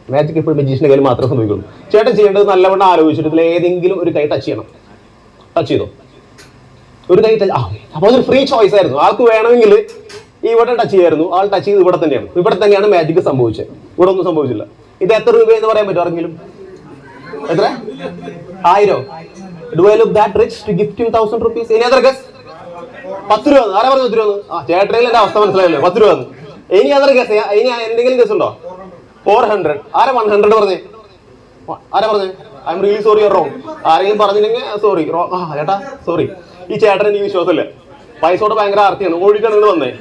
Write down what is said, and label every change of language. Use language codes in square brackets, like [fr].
[ml] Magic എപ്പോഴും മെജീഷ്യന്റെ കയ്യിൽ മാത്രമേ സംഭവിക്കുള്ളൂ. ചേട്ടൻ ചെയ്യേണ്ടത് നല്ലവണ്ണം ആലോചിച്ചിട്ട് ഏതെങ്കിലും ഒരു കൈ ടച്ച് ചെയ്യണം. ടച്ച് ചെയ്തോ? ഒരു കൈ ടച്ച്. അപ്പൊ അതൊരു ഫ്രീ ചോയ്സ് ആയിരുന്നു. ആൾക്ക് വേണമെങ്കിൽ ഇവിടെ ടച്ച് ചെയ്യായിരുന്നു. ആൾ ടച്ച് ചെയ്ത് ഇവിടെ തന്നെയാണ് മാജിക് സംഭവിച്ചത്. ഇവിടെ ഒന്നും സംഭവിച്ചില്ല. ഇത് എത്ര രൂപയെന്ന് പറയാൻ പറ്റും ആരെങ്കിലും? എത്ര? 1000. [en] Do I look that rich to gift him 1000 rupees? Any other guess? [ml] 10 രൂപ. ആരാ പറഞ്ഞു 10 രൂപ? ചേട്ടനിൽ എന്റെ അവസ്ഥ മനസ്സിലായല്ലോ. 10 രൂപ. ഇനി അതർ ഗസ്? ഇനി എന്തെങ്കിലും ഗസ് ഉണ്ടോ? 400. ആരാ 100 പറഞ്ഞേ? ആരാ പറഞ്ഞേ? [en] I am really sorry, you wrong. [ml] ആരെങ്കിലും പറഞ്ഞില്ലെങ്കിൽ സോറി. ചേട്ടാ സോറി. ഈ ചേട്ടൻ എനിക്ക് വിശ്വാസമില്ല. പൈസയോട് ഭയങ്കര ആർത്തിയാണ്. ഓടിയിട്ടാണ് നിങ്ങൾ വന്നേ.